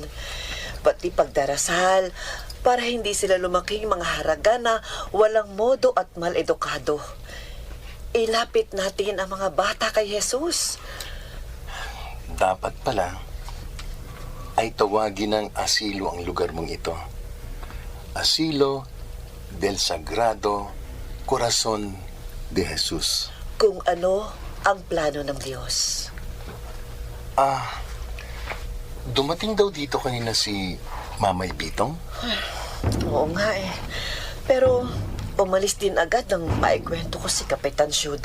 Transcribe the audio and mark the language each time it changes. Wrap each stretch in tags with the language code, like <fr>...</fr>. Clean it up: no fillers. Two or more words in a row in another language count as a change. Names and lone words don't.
<tl>Pati pagdarasal para hindi sila lumaking mga haraga na walang modo at mal-edukado. Ilapit natin ang mga bata kay Jesus. Dapat pala ay tawagin ng asilo ang lugar mong ito. Asilo del Sagrado Corazon de Jesus. Kung ano ang plano ng Diyos. Dumating daw dito kanina si Mamay Bitong? Oo nga eh. Pero umalis din agad nang maikwento ko si Kapitan Syuda.</tl>